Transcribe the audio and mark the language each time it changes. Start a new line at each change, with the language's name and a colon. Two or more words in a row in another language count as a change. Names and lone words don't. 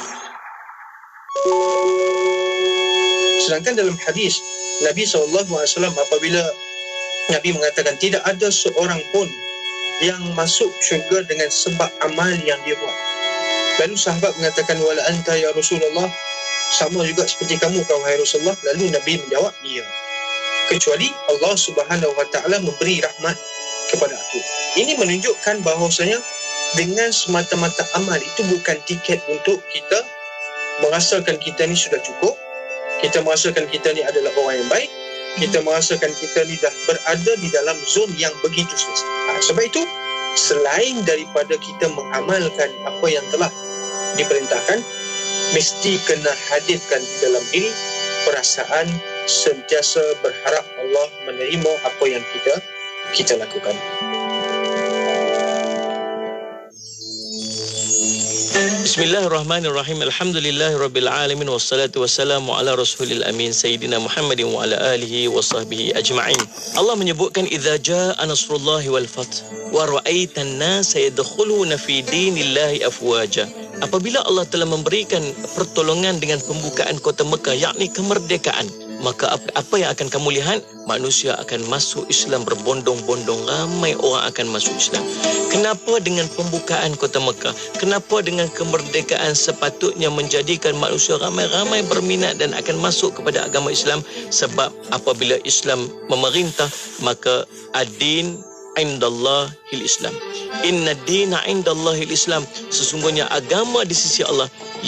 Malay: Sedangkan dalam hadis Nabi SAW apabila Nabi mengatakan tidak ada seorang pun yang masuk syurga dengan sebab amal yang dia buat. Lalu sahabat mengatakan
Arabic: ولا أنت يا رسول الله,
Malay: sama juga seperti kamu wahai Rasulullah. Lalu Nabi menjawab, ya, kecuali Allah
Arabic: سبحانه وتعالى
Malay: memberi rahmat kepada aku. Ini menunjukkan bahawasanya dengan semata-mata amal itu bukan tiket untuk kita merasakan kita ni sudah cukup, kita merasakan kita ni adalah orang yang baik, kita merasakan kita ni dah berada di dalam zon yang begitu selesa. Sebab itu, selain daripada kita mengamalkan apa yang telah diperintahkan, mesti kena hadirkan di dalam diri perasaan sentiasa berharap Allah menerima apa yang kita lakukan.
Arabic: بسم الله الرحمن الرحيم. الحمد لله رب العالمين والصلاة والسلام على رسول الأمين سيدنا محمد وعلى آله وصحبه أجمعين.
Malay: Allah menyebutkan
Arabic: إذا جاء نصر الله والفتح ورأيت الناس يدخلون في دين الله أفواجا.
Malay: Apabila Allah telah memberikan pertolongan dengan pembukaan kota Mekah, yakni kemerdekaan, maka apa yang akan kamu lihat? Manusia akan masuk Islam berbondong-bondong, ramai orang akan masuk Islam. Kenapa dengan pembukaan kota Mekah? Kenapa dengan kemerdekaan sepatutnya menjadikan manusia ramai-ramai berminat dan akan masuk kepada agama Islam? Sebab apabila Islam memerintah,
Arabic: maka الدين عند الله الإسلام. إن الدين عند الله الإسلام.
Malay: Sesungguhnya agama di sisi Allah